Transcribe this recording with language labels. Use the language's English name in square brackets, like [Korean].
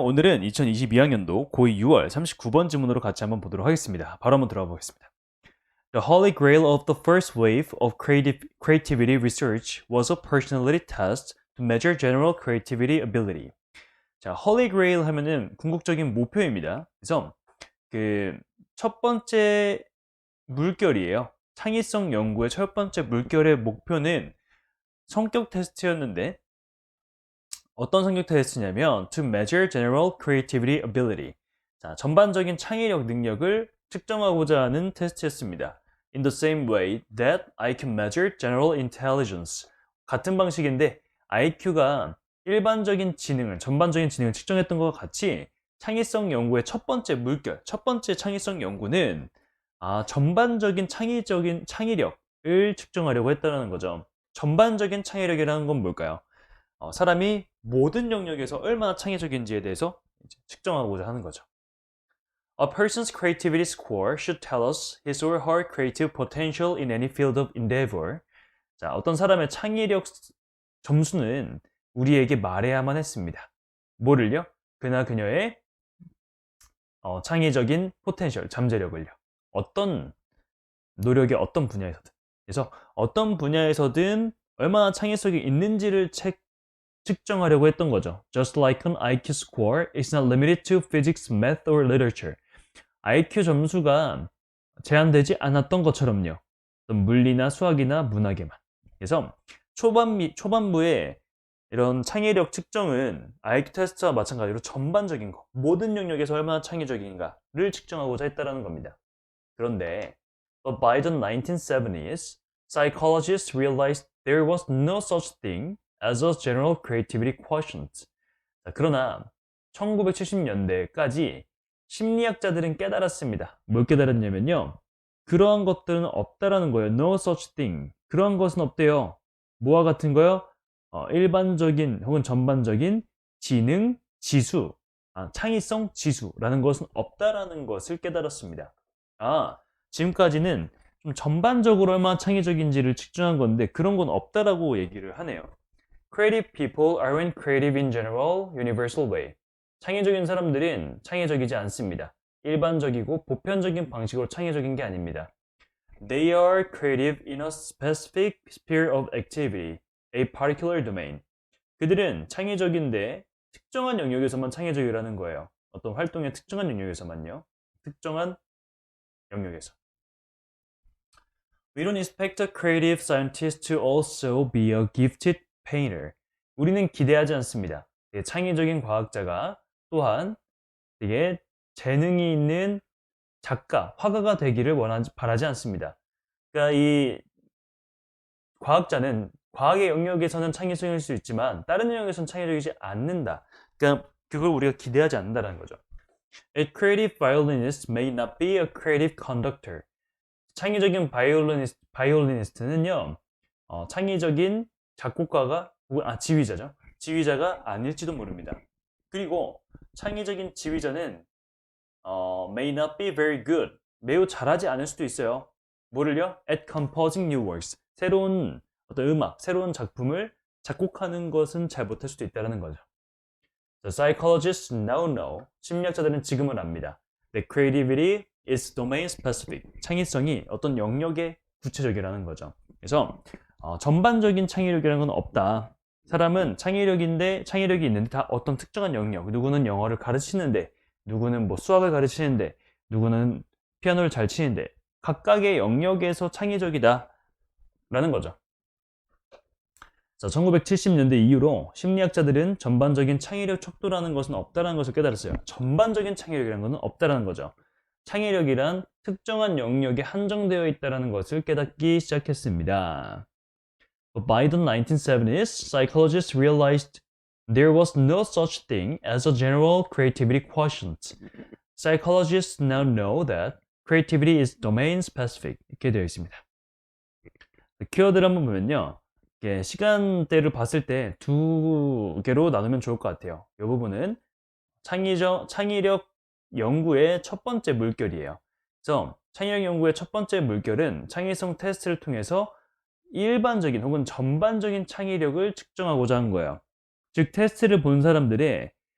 [Korean] 오늘은 2022학년도 고2 6월 39번 지문으로 같이 한번 보도록 하겠습니다. 바로 한번 들어가 보겠습니다. [English] The holy grail of the first wave of creativity research was a personality test to measure general creativity ability. [Korean] 자, holy grail 하면은 궁극적인 목표입니다. 그래서 그 첫 번째 물결이에요. 창의성 연구의 첫 번째 물결의 목표는 성격 테스트였는데 어떤 성격 테스트냐면 [English] to measure general creativity ability. [Korean] 자, 전반적인 창의력 능력을 측정하고자 하는 테스트였습니다. [English] In the same way that I can measure general intelligence. [Korean] 같은 방식인데 IQ가 일반적인 지능을, 전반적인 지능을 측정했던 것과 같이 창의성 연구의 첫 번째 물결, 첫 번째 창의성 연구는 전반적인 창의력을 측정하려고 했다는 거죠. 전반적인 창의력이라는 건 뭘까요? 사람이 모든 영역에서 얼마나 창의적인지에 대해서 측정하고자 하는 거죠. [English] A person's creativity score should tell us his or her creative potential in any field of endeavor. [Korean] 자, 어떤 사람의 창의력 점수는 우리에게 말해야만 했습니다. 뭐를요? 그나 그녀의 창의적인 포텐셜, 잠재력을요. 어떤 노력의 어떤 분야에서든. 그래서 어떤 분야에서든 얼마나 창의성이 있는지를 측정하려고 했던 거죠. [English] Just like an IQ score, it's not limited to physics, math, or literature. [Korean] IQ 점수가 제한되지 않았던 것처럼요. 물리나 수학이나 문학에만. 그래서 초반부에 이런 창의력 측정은 IQ 테스트와 마찬가지로 전반적인 거, 모든 영역에서 얼마나 창의적인가를 측정하고자 했다는 겁니다. 그런데 [English] But by the 1970s, psychologists realized there was no such thing as a general creativity quotient. [Korean] 자, 그러나 1970년대까지 심리학자들은 깨달았습니다. 뭘 깨달았냐면요. 그러한 것들은 없다라는 거예요. [English] No such thing. [Korean] 그러한 것은 없대요. 뭐와 같은 거요? 일반적인 혹은 전반적인 지능 지수, 창의성 지수라는 것은 없다라는 것을 깨달았습니다. 지금까지는 좀 전반적으로 얼마나 창의적인지를 측정한 건데 그런 건 없다라고 얘기를 하네요. [English] Creative people aren't creative in general, universal way. [Korean] 창의적인 사람들은 창의적이지 않습니다. 일반적이고 보편적인 방식으로 창의적인 게 아닙니다. [English] They are creative in a specific sphere of activity, a particular domain. [Korean] 그들은 창의적인데 특정한 영역에서만 창의적이라는 거예요. 어떤 활동의 특정한 영역에서만요. 특정한 영역에서. [English] We don't expect a creative scientist to also be a gifted painter. [Korean] 우리는 기대하지 않습니다. 창의적인 과학자가 또한 되게 재능이 있는 작가, 화가가 되기를 바라지 않습니다. 그러니까 이 과학자는 과학의 영역에서는 창의적일 수 있지만 다른 영역에서는 창의적이지 않는다. 그러니까 그걸 우리가 기대하지 않는다는 거죠. [English] A creative violinist may not be a creative conductor. [Korean] 창의적인 바이올리니스트는요, 창의적인 작곡가가, 지휘자죠. 지휘자가 아닐지도 모릅니다. 그리고 창의적인 지휘자는 [English] may not be very good. [Korean] 매우 잘하지 않을 수도 있어요. 뭐를요? [English] At composing new works. [Korean] 새로운 어떤 음악, 새로운 작품을 작곡하는 것은 잘 못할 수도 있다는 거죠. [English] The psychologists now know. [Korean] 심리학자들은 지금은 압니다. [English] That creativity is domain specific. [Korean] 창의성이 어떤 영역에 구체적이라는 거죠. 그래서 전반적인 창의력이라는 건 없다. 사람은 창의력이 있는데 다 어떤 특정한 영역. 누구는 영어를 가르치는데, 누구는 뭐 수학을 가르치는데, 누구는 피아노를 잘 치는데 각각의 영역에서 창의적이다 라는 거죠. 자, 1970년대 이후로 심리학자들은 전반적인 창의력 척도라는 것은 없다는 것을 깨달았어요. 전반적인 창의력이라는 것은 없다는 거죠. 창의력이란 특정한 영역에 한정되어 있다는 것을 깨닫기 시작했습니다. [English] But by the 1970s, psychologists realized there was no such thing as a general creativity quotient. Psychologists now know that creativity is domain specific. [Korean] 이렇게 되어 있습니다. 키워드를 한번 보면요. 시간대를 봤을 때 두 개로 나누면 좋을 것 같아요. 이 부분은 창의력 연구의 첫 번째 물결이에요. 그래서 창의력 연구의 첫 번째 물결은 창의성 테스트를 통해서 일반적인 혹은 전반적인 창의력을 측정하고자 한 거예요. 즉 테스트를 본 사람들의